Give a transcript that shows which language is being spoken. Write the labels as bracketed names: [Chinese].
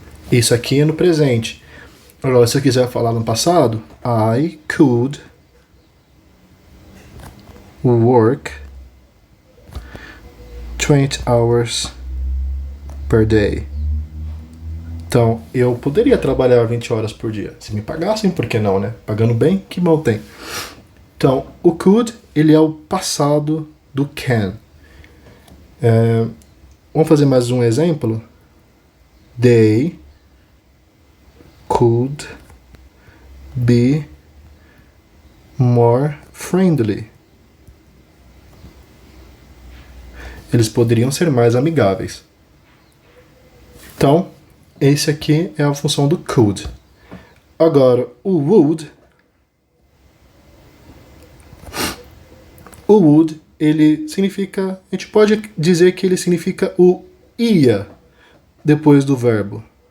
[Portuguese] Isso aqui é no presente. Agora, se eu quiser falar no passado, [English] I could work 20 hours per day. [Portuguese] Então, eu poderia trabalhar 20 horas por dia. Se me pagassem, por que não, né? Pagando bem, que mal tem. Então, o could, ele é o passado do can. Vamos fazer mais um exemplo? [English] They could be more friendly. [Portuguese] Eles poderiam ser mais amigáveis. Então, esse aqui é a função do could. Agora, o would, ele significa, a gente pode dizer que ele significa o ia depois do verbo?